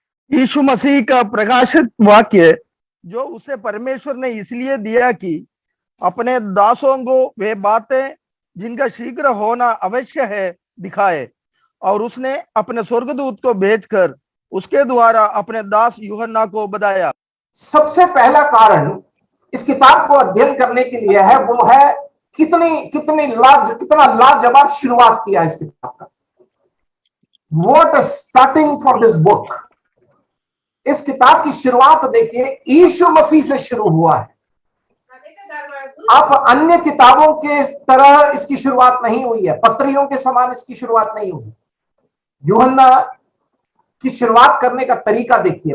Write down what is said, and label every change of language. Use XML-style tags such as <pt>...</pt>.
<hi>यीशु मसीह का प्रकाशित वाक्य जो उसे परमेश्वर ने इसलिए दिया कि अपने दासों को वे बातें जिनका शीघ्र होना अवश्य है दिखाए, और उसने अपने स्वर्गदूत को भेजकर उसके द्वारा अपने दास यूहन्ना को बताया। सबसे पहला कारण इस किताब को अध्ययन करने के लिए है, वो है कितना लाजवाब शुरुआत किया इस किताब का।</hi> <en>What a starting for this book।</en> <hi>इस किताब की शुरुआत देखिए, यीशु मसीह से शुरू हुआ है। आप अन्य किताबों के तरह इसकी शुरुआत नहीं हुई है, पत्रियों के समान इसकी शुरुआत नहीं हुई। यूहन्ना की शुरुआत करने का तरीका देखिए।</hi>